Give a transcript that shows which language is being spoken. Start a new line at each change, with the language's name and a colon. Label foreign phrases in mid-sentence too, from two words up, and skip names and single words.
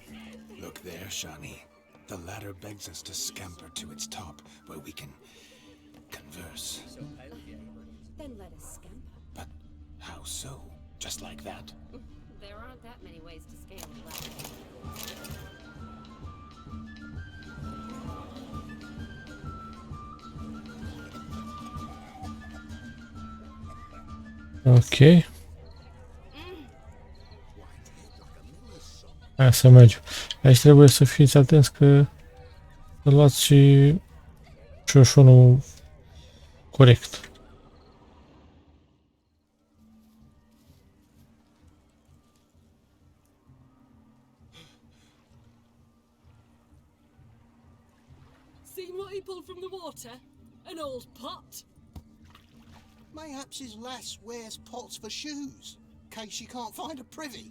English: Look there, Shani. The ladder begs us to scamper to its top, where we can converse. Then let us scamper. But how so? Just like that? There aren't that many ways to scale a ladder. Ok.
Romanian: Hai să mergem. Aici trebuie să fiți atenți că să luați și șoșonul corect.
English: Seen what he pulled from the water? An old pot. Mayhaps his lass wears pots for shoes, case she can't find a privy.